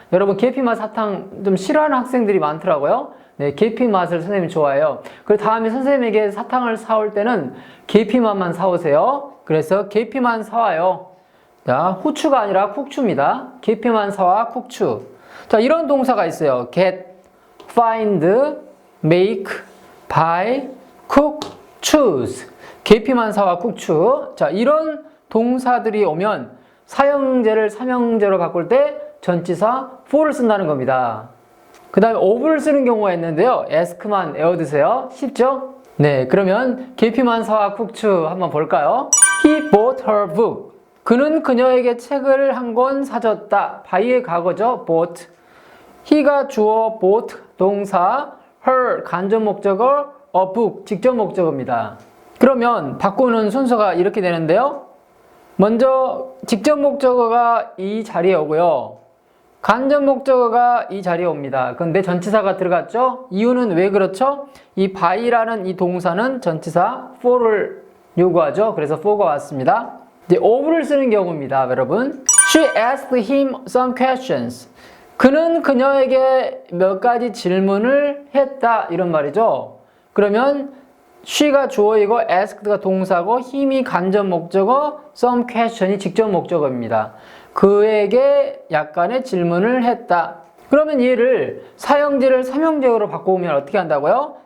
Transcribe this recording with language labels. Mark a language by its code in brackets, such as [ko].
[ko] 여러분 계피 맛 사탕 좀 싫어하는 학생들이 많더라고요. 네, 계피 맛을 선생님이 좋아해요. 그 다음에 선생님에게 사탕을 사올 때는 계피 맛만 사오세요. 그래서 계피만 사와요. 자, 후추가 아니라 쿡추입니다. 계피만 사와 쿡추. 자, 이런 동사가 있어요. [en] get, find, make, buy, cook, choose. [ko] 계피만 사와 쿡추. 자, 이런 동사들이 오면 사형제를 삼형제로 바꿀 때 전치사 for를 쓴다는 겁니다. 그 다음에 of를 쓰는 경우가 있는데요. ask만 외워두세요. 쉽죠? 네, 그러면 계피만 사와 쿡추 한번 볼까요? [en] He bought her book. [ko] 그는 그녀에게 책을 한 권 사줬다. buy의 과거죠. bought. he가 주어, bought 동사, her 간접 목적어, a book 직접 목적어입니다. 그러면 바꾸는 순서가 이렇게 되는데요. 먼저 직접 목적어가 이 자리에 오고요. 간접 목적어가 이 자리에 옵니다. 근데 전치사가 들어갔죠? 이유는 왜 그렇죠? 이 by라는 이 동사는 전치사 for를 요구하죠. 그래서 for가 왔습니다. 이제 of를 쓰는 경우입니다, 여러분. [en] She asked him some questions. [ko] 그는 그녀에게 몇 가지 질문을 했다 이런 말이죠. 그러면 she가 주어이고 asked가 동사고 him이 간접 목적어, some question이 직접 목적어입니다. 그에게 약간의 질문을 했다. 그러면 얘를 사형제를 삼형제로 바꾸면 어떻게 한다고요?